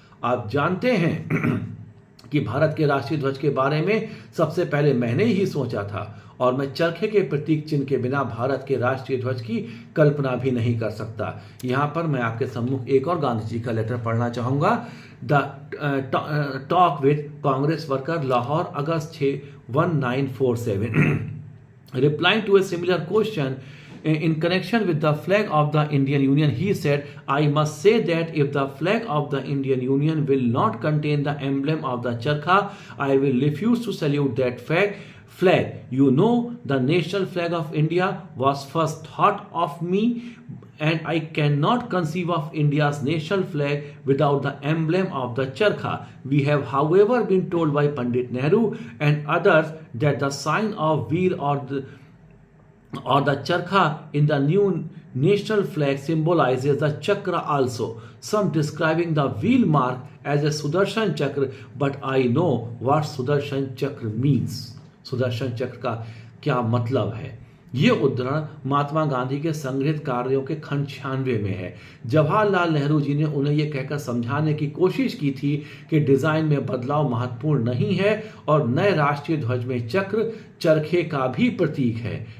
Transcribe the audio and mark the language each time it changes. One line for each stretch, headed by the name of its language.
Hindi: आप जानते हैं कि भारत के राष्ट्रीय ध्वज के बारे में सबसे पहले मैंने ही सोचा था और मैं चरखे के प्रतीक चिन्ह के बिना भारत के राष्ट्रीय ध्वज की कल्पना भी नहीं कर सकता। यहां पर मैं आपके सम्मुख एक और गांधी जी का लेटर पढ़ना चाहूंगा।
English: The talk with Congress worker, Lahore, August 6, 1947। Replying to a similar question in connection with the flag of the Indian Union, he said, I must say that if the flag of the Indian Union will not contain the emblem of the charkha, I will refuse to salute that flag. You know, the national flag of India was first thought of me, and I cannot conceive of India's national flag without the emblem of the charkha. We have, however, been told by Pandit Nehru and others that the sign of wheel or the charkha in the new national flag symbolizes the chakra also, some describing the wheel mark as a Sudarshan chakra, but I know what Sudarshan chakra means.
Hindi: Sudarshan चक्र का क्या मतलब है? ये उद्धरण महात्मा गांधी के संगृहीत कार्यों के खंड 96 में है। जवाहरलाल नेहरू जी ने उन्हें यह कहकर समझाने की कोशिश की थी कि डिजाइन में बदलाव महत्वपूर्ण नहीं है और नए राष्ट्रीय ध्वज में चक्र चरखे का भी प्रतीक है।